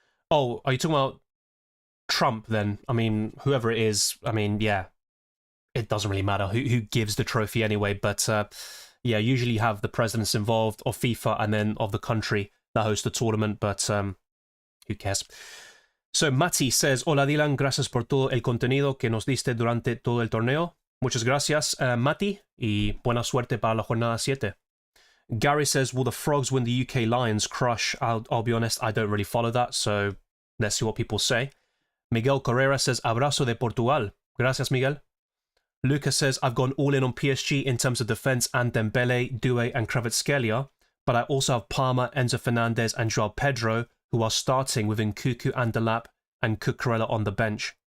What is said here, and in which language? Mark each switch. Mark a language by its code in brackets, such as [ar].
[en] Oh, are you talking about Trump then? I mean, whoever it is, I mean, yeah, it doesn't really matter who gives the trophy anyway, but yeah, usually you have the presidents involved of FIFA and then of the country that hosts the tournament, but who cares? So Mati says, [es] hola Dylan, gracias por todo el contenido que nos diste durante todo el torneo. Muchas gracias, Mati, y buena suerte para la jornada 7. [en] Gary says, will the Frogs win the UK Lions crush? I'll be honest, I don't really follow that, so let's see what people say. Miguel Correa says, [es] abrazo de Portugal. Gracias, Miguel. [en] Lucas says, I've gone all in on PSG in terms of defence and Dembele, Doué and Kvaratskhelia, but I also have Palmer, Enzo Fernandez and Joao Pedro, who are starting with Nkunku and Delap and Cucurella on the bench.